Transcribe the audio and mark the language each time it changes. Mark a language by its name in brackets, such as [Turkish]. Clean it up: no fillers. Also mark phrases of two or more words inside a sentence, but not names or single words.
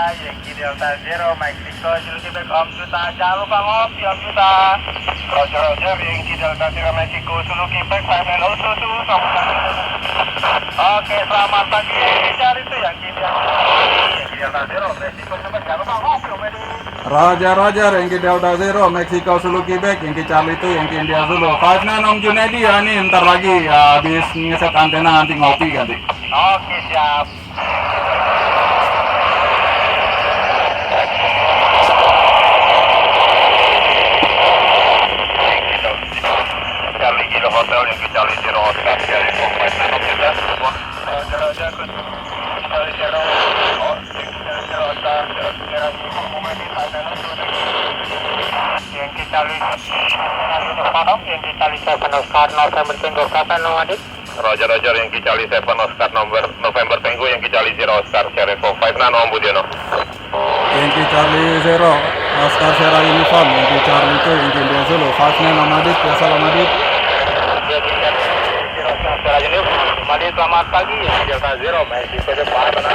[Indonesian] Yankee Delta Zero Mexico, Quebec Om Juta, jangan lupa ngopi Om Juta. Roger, Yankee Delta Zero Mexico, Quebec 5 Oke, selamat pagi. Cari itu Yankee Delta Zero Mexico, Quebec, jangan lupa ngopi Om Edi. Roger, Yankee Delta Zero Mexico Zulu Quebec, Yankee Charlie 2, Yankee India Zulu 5 Om Junedi ya, ini ntar lagi ya, habis ngeset antena nanti ngopi ganti. Oke, siap. Charlie Kilo Hotel, Yankee Charlie Zero Oscar, Charlie 459 Om Juta. Roger, Charlie Zero, Zero Oscar, Yankee Charlie Yankee Charlie 7 Oscar November Tango Kapal Nomadit. Roger, Yankee Charlie 7 Oscar November Tango, Yankee Charlie Zero Oscar Sierra 459 Om Budiono. Yankee Charlie 0 Oscar Sierra Uniform, Yankee Charlie 2, Yankee India Zulu 5 Nomadit, biasa Nomadit. Yankee Charlie Zero Oscar Sierra Uniform, Nomadit, selamat pagi. Yankee Delta Zero Mexico depan.